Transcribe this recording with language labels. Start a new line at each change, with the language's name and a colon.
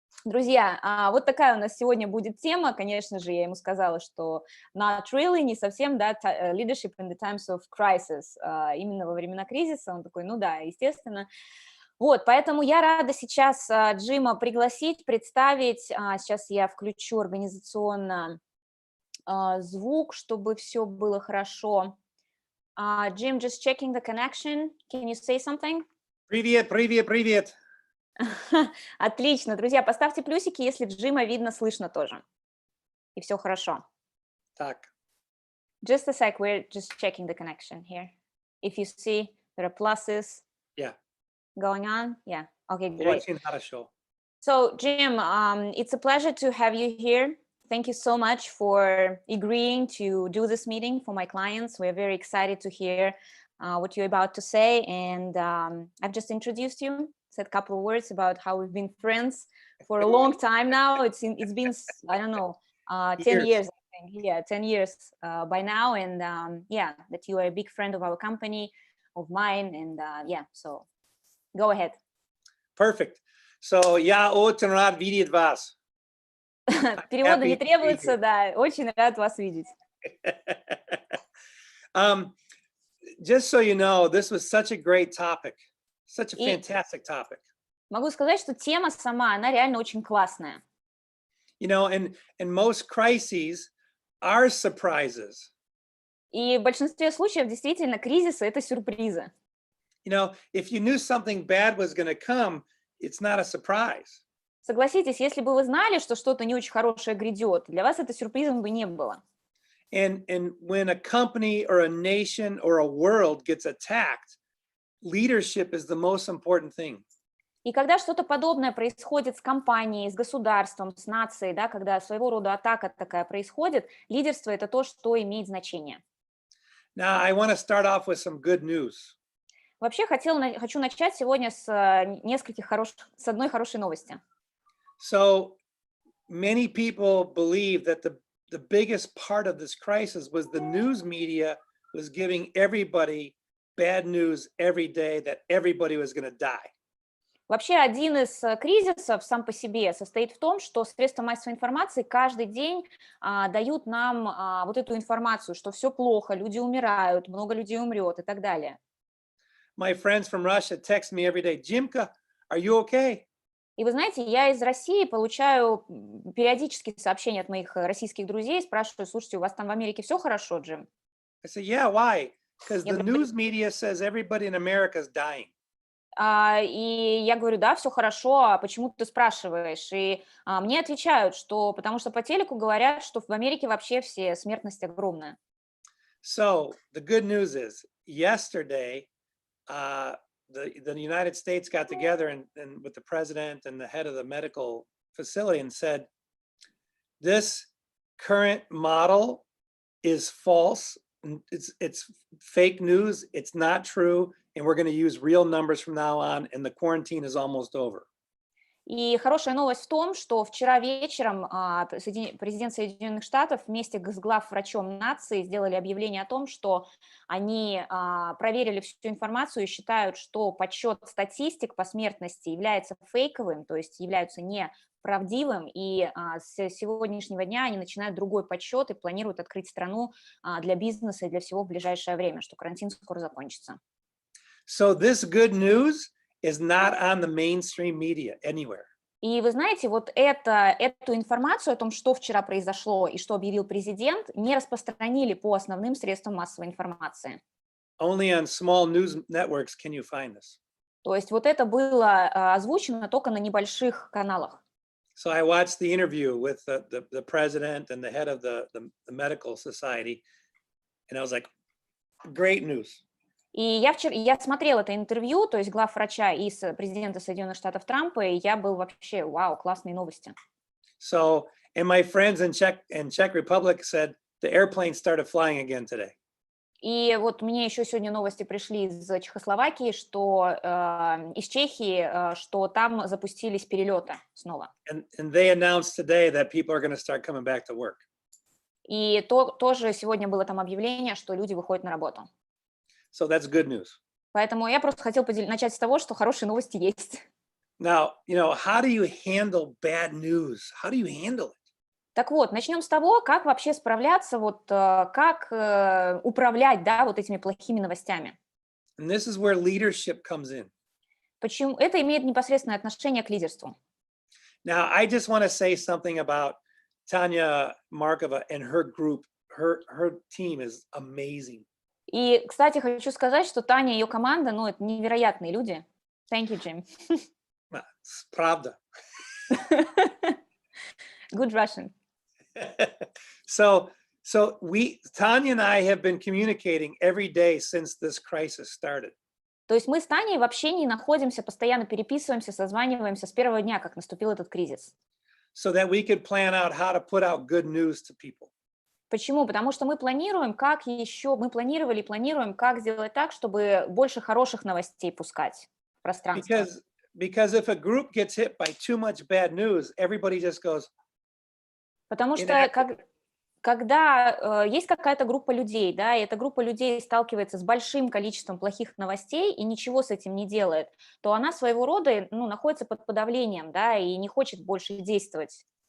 Russian: Друзья, вот такая у нас сегодня будет тема. Конечно же, я ему сказала, что
English: not really,
Russian: не совсем, да,
English: leadership in the times of crisis,
Russian: именно во времена кризиса. Он такой, ну да, естественно. Вот, поэтому я рада сейчас Джима пригласить, представить. Сейчас я включу организационно звук, чтобы все было хорошо.
English: Jim, just checking the connection. Can you say something?
Russian: Привет, привет, привет. Отлично, друзья, поставьте плюсики, если Джима видно, слышно тоже. И все хорошо. Так.
English: Just a sec, we're just checking the connection here. If you see there are pluses Yeah. going on, yeah. Okay, great.
Russian: Очень хорошо.
English: So, Jim, it's a pleasure to have you here. Thank you so much for agreeing to do this meeting for my clients. We're very excited to hear what you're about to say. And I've just introduced you, said a couple of words about how we've been friends for a long time now. It's been, I don't know, 10 Years. years, I think. Yeah, 10 years by now. And yeah, that you are a big friend of our company, of mine. And yeah, so go ahead. Perfect.
Russian: So, я очень рад видеть вас. Перевода
English: Happy
Russian: не требуется, да. Очень рад вас видеть.
English: um, just so you know, this was such a great topic, such a
Russian: И
English: fantastic topic.
Russian: могу сказать, что тема сама, она реально очень классная.
English: You know, and most crises are surprises.
Russian: И в большинстве случаев действительно кризисы — это сюрпризы.
English: You know, if you knew something bad was going to come, it's not a surprise.
Russian: Согласитесь, если бы вы знали, что что-то не очень хорошее грядет, для вас это сюрпризом бы не было.
English: And when a company or a nation or a world gets attacked, leadership is the most important thing.
Russian: И когда что-то подобное происходит с компанией, с государством, с нацией, да, когда своего рода атака такая происходит, лидерство — это то, что имеет значение.
English: Now, I want to start off with some good news.
Russian: Вообще хочу начать сегодня с с одной хорошей новости.
English: So many people believe that the biggest part of this crisis was the news media was giving everybody bad news every day that everybody was going to die.
Russian: Вообще, один из кризисов сам по себе состоит в том, что средства массовой информации каждый день дают нам вот эту информацию, что все плохо, люди умирают, много людей умрет и так далее.
English: My friends from Russia text me every day, Jimka, are you okay?
Russian: И вы знаете, я из России получаю периодически сообщения от моих российских друзей, спрашиваю: слушайте, у вас там в Америке все хорошо, Джим?
English: I say, yeah, why? Because
Russian: Я
English: the
Russian: говорю,
English: news media says everybody in America is dying.
Russian: И я говорю: да, все хорошо, а почему ты спрашиваешь? И мне отвечают, что потому что по телеку говорят, что в Америке вообще все смертность огромная.
English: So the good news is yesterday, the United States got together and with the president and the head of the medical facility and said, this current model is false. It's fake news. It's not true. And we're going to use real numbers from now on. And the quarantine is almost over.
Russian: И хорошая новость в том, что вчера вечером президент Соединенных Штатов вместе с главврачом нации сделали объявление о том, что они проверили всю информацию и считают, что подсчет статистик по смертности является фейковым, то есть являются неправдивым, и с сегодняшнего дня они начинают другой подсчет и планируют открыть страну для бизнеса и для всего в ближайшее время, что карантин скоро закончится.
English: So this good news is not on the mainstream media anywhere.
Russian: И вы знаете, вот эту информацию о том, что вчера произошло и что объявил президент, не распространили по основным средствам массовой информации.
English: Only on small news networks can you find this.
Russian: То есть вот это было озвучено только на небольших каналах.
English: So I watched the interview with the president and the head of the medical society, and I was like, great news.
Russian: И я смотрела это интервью, то есть главврача и президента Соединенных Штатов Трампа, и я был вообще, вау, классные новости.
English: So, and my friends in Czech Republic said the airplane started flying again today.
Russian: И вот мне еще сегодня новости пришли из Чехословакии, что из Чехии, что там запустились перелеты снова.
English: And they announced today that people are going to start coming back to work.
Russian: И тоже сегодня было там объявление, что люди выходят на работу.
English: So that's good news.
Russian: Поэтому я просто хотела начать с того, что хорошие новости есть.
English: Now, you know, how do you handle bad news? How do you handle it?
Russian: Так вот, начнем с того, как вообще справляться, вот как управлять, да, вот этими плохими новостями.
English: And this is where leadership comes in.
Russian: Почему? Это имеет непосредственное отношение к лидерству.
English: Now, I just want to say something about Tanya Markova and her group. Her team is amazing.
Russian: И, кстати, хочу сказать, что Таня и ее команда, ну, это невероятные люди.
English: Thank you, Jim.
Russian: Правда.
English: Good Russian. So Tanya and I have been communicating every day since this crisis started.
Russian: То есть мы с Таней в общении находимся, постоянно переписываемся, созваниваемся с первого дня, как наступил этот кризис.
English: So that we could plan out how to put out good news to people.
Russian: Почему? Потому что мы планируем, мы планировали и планируем, как сделать так, чтобы больше хороших новостей пускать в пространство.
English: Because if a group gets hit by too much bad news, everybody just goes.
Russian: Потому что когда есть какая-то группа людей, да, и эта группа людей сталкивается с большим количеством плохих новостей и ничего с этим не делает, то она своего рода, находится под подавлением, да, и не хочет больше действовать.